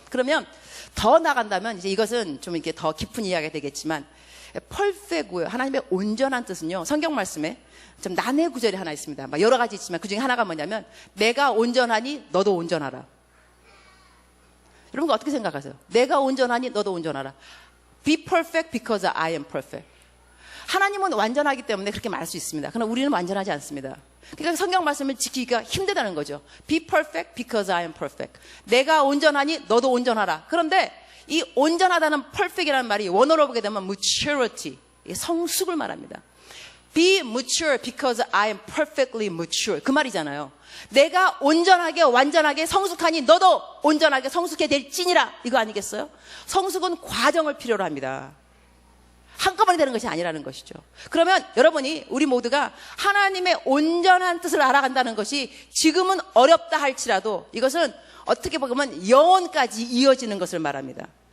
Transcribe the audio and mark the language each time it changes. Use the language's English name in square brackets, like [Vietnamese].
[Korean] 그러면 더 나간다면 이제 이것은 좀 이렇게 더 깊은 이야기가 되겠지만 [English] perfect will, [Korean] 하나님의 온전한 뜻은요. 성경 말씀에 좀 난해 구절이 하나 있습니다. 여러 가지 있지만 그 중에 하나가 뭐냐면 내가 온전하니 너도 온전하라. 여러분 어떻게 생각하세요? 내가 온전하니 너도 온전하라. [English] Be perfect because I am perfect. [Korean] 하나님은 완전하기 때문에 그렇게 말할 수 있습니다. 그러나 우리는 완전하지 않습니다. 그러니까 성경 말씀을 지키기가 힘들다는 거죠. [English] Be perfect because I am perfect. [Korean] 내가 온전하니 너도 온전하라. 그런데 이 온전하다는 perfect이라는 말이 원어로 보게 되면 maturity, 성숙을 말합니다. [English] Be mature because I am perfectly mature. [Korean] 그 말이잖아요. 내가 온전하게 완전하게 성숙하니 너도 온전하게 성숙해 될지니라. 이거 아니겠어요? 성숙은 과정을 필요로 합니다. 한꺼번에 되는 것이 아니라는 것이죠. 그러면 여러분이 우리 모두가 하나님의 온전한 뜻을 알아간다는 것이 지금은 어렵다 할지라도 이것은 어떻게 보면 영원까지 이어지는 것을 말합니다.